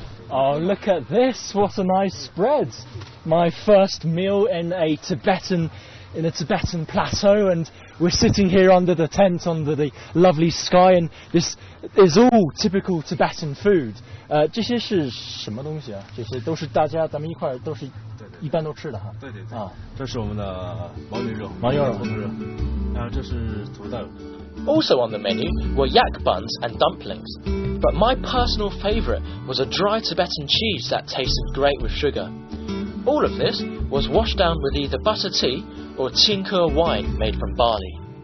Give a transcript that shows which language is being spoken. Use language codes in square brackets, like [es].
[en] Oh, look at this, what a nice spread. My first meal in a Tibetan plateau, and we're sitting here under the tent, under the lovely sky, and this is all typical Tibetan food. [zh] 这些是什么东西啊？这些都是大家咱们一块儿都是一般都吃的哈。对对对。啊，这是我们的牦牛肉。牦牛肉。红头肉。然后这是土豆。 [en] Also on the menu were yak buns and dumplings, but my personal favourite was a dry Tibetan cheese that tasted great with sugar. All of this was washed down with either butter tea or Qingke wine made from barley.